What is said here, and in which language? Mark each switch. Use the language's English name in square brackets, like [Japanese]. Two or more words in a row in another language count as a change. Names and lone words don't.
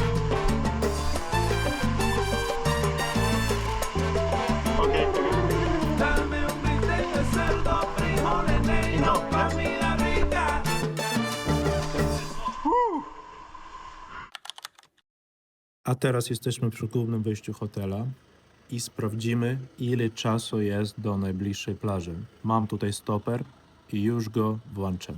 [Spanish] Dame un bistec de cerdo, frijoles negros, comida rica. [Polish] A teraz jesteśmy przy głównym wejściu hotela i sprawdzimy, ile czasu jest do najbliższej plaży. Mam tutaj stoper i już go włączam.